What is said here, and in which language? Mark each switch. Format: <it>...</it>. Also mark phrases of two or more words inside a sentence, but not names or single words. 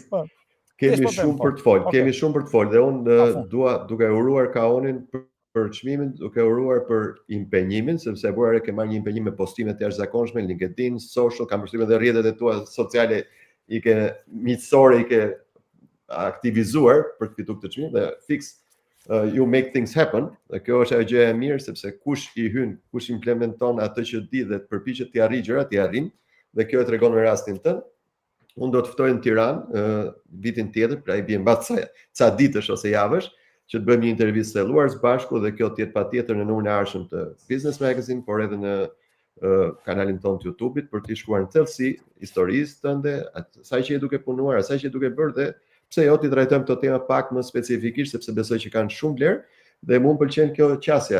<sq>Kemi shumë për të folë, kemi shumë për të folë dhe unë dua duke uruar Kaonin për çmimin, duke uruar për impenjimin, sepse bura ke marrë një impenjim me postime të jashtëzakonshme, LinkedIn, social, kam përshtypjen dhe rrjetet e tua sociale i ke miqësore, i ke aktivizuar për të fitur këtë çmim dhe fiks</sq> <en>you make things happen.</en> <sq>Dhe kjo është ajo gjë e mirë sepse kush i hyn, kush implementon atë që di dhe të përpiqet t'i arrijë gjërat, t'i arrin, dhe kjo e tregon në rastin tënd. Unë do të ftoj në Tiranë vitin tjetër, pra i bie mbas ca ditësh ose javësh, që të bëjmë një intervistë thelluar së bashku dhe kjo të jetë patjetër në numrin e ardhshëm të Business Magazine, por edhe në kanalin tonë të YouTube-it për të shkuar në thellësi historisë tënde, asaj që je duke punuar, asaj që je duke bërë dhe pse jo ti trajtojmë këto tema pak më specifikisht sepse besoj që kanë shumë vlerë dhe mua m'pëlqen kjo qasja.</sq>